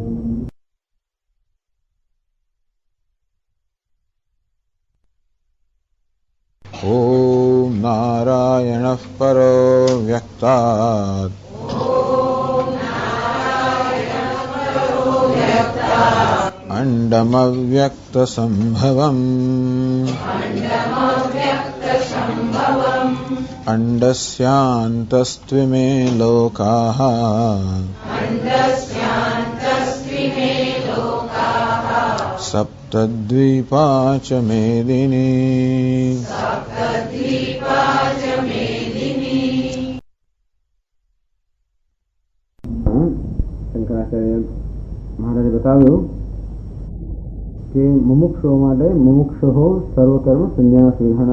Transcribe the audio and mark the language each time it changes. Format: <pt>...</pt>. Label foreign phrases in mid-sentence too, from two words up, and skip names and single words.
<sa>ઓમ નારાયણઃ પરો વ્યક્તાत्. अण्डमव्यक्तसम्भवम् अण्डस्यान्तस्त्विमे लोकाः सप्तद्वीपा च मेदिनी।</sa> <gu>શંકરાચાર્ય મહારાજે બતાવ્યું કે મુમુક્ષો માટે</gu> <sa>મુમુક્ષો સર્વકર્મ સંન્યાસ વિધાન.</sa>